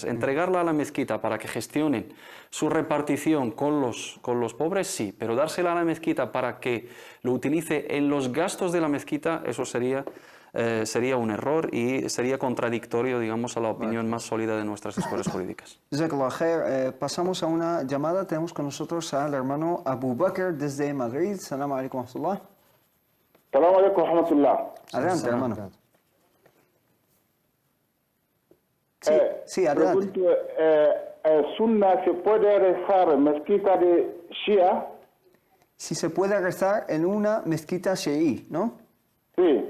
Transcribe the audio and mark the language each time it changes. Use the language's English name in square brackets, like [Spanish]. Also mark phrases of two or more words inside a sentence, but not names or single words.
[Spanish] Entregarla a la mezquita para que gestionen su repartición con los pobres, sí, pero dársela a la mezquita para que lo utilice en los gastos de la mezquita, eso sería un error y sería contradictorio, digamos, a la opinión más sólida de nuestras escuelas jurídicas. [Arabic] جزاك الله خير. [Spanish] Pasamos a una llamada. Tenemos con nosotros al hermano Abu Bakr desde Madrid. [Arabic] سلام عليكم ورحمة الله. سلام عليكم ورحمة الله. [Spanish] Adelante, hermano. Sí, adelante. Pregunto, ¿Sunna se puede rezar en mezquita de Shia? Si se puede rezar en una mezquita chií, ¿no? Sí.